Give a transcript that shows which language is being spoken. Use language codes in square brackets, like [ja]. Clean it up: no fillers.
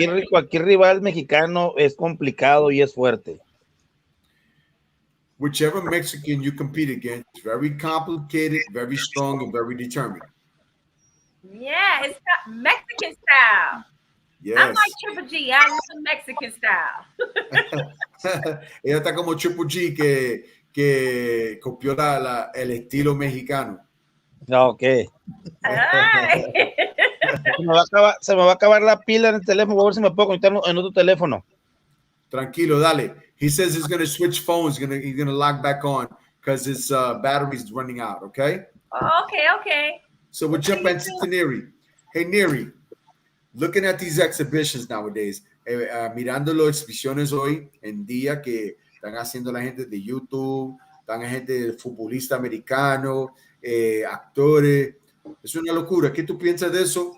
[es] cualquier rival mexicano es complicado y es fuerte. [en] Whichever Mexican you compete against, very complicated, very strong, and very determined. Yeah, it's got Mexican style. Yes. I'm like Triple G. I love Mexican style. [es] Ella está como Triple G que copió el estilo mexicano. Ok. Ay. Se me va a acabar la pila en el teléfono. Voy a ver si me puedo conectar en otro teléfono. Tranquilo, dale. [en] He says he's going to switch phones. He's going to log back on because his battery's running out, okay? Oh, okay. So we'll jump into Neri. Hey, Neri, looking at these exhibitions nowadays, [es] mirando las exhibiciones hoy en día que están haciendo la gente de YouTube, están gente de futbolista americano, actores, es una locura. ¿Qué tú piensas de eso?